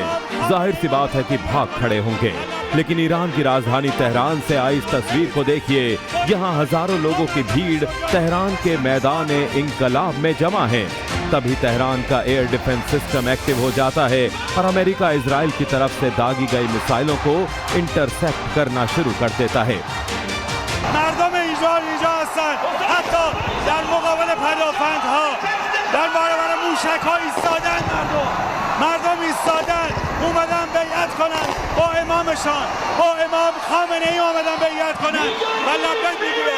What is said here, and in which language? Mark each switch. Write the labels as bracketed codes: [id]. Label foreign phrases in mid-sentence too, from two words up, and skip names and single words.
[hi] जाहिर सी बात है कि भाग खड़े होंगे। लेकिन ईरान की राजधानी तेहरान से आई इस तस्वीर को देखिए। यहाँ हजारों लोगों की भीड़ तेहरान के मैदान इंकलाब में जमा है। तभी तेहरान का [en] air defense system active [hi] हो जाता है और अमेरिका इजराइल की तरफ से दागी गई मिसाइलों को इंटरसेप्ट करना शुरू कर देता है। [fa] مردم ایران اینجا هستن، حتی در مقابل پدافندها در برابر موشک‌ها ایستادن. مردم ایستادن، اومدن بیعت کنن با امامشان، با امام خامنه ای اومدن بیعت کنن و لبیک میگوین.